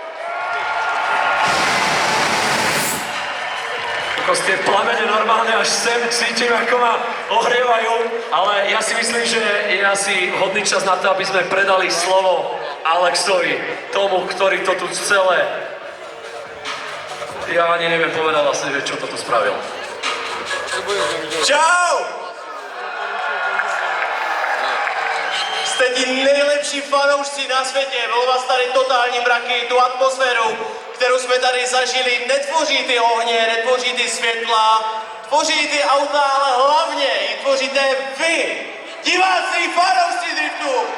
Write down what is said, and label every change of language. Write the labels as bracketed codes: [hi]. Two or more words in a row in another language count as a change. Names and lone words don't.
[sk] Tie plamene normálne až sem cítim, ako ma ohrievajú, ale ja si myslím, že je asi hodný čas na to, aby sme predali slovo Alexovi, tomu, ktorý to tu celé... Ja ani neviem povedať vlastne, že čo to tu spravil. [cs] Čau! Jste ti nejlepší fanoušci na světě, bylo vás tady totální mraky, tu atmosféru, kterou jsme tady zažili, netvoří ty ohně, netvoří ty světla, tvoří ty auta, ale hlavně ji tvoříte vy, diváci, fanoušci driftu.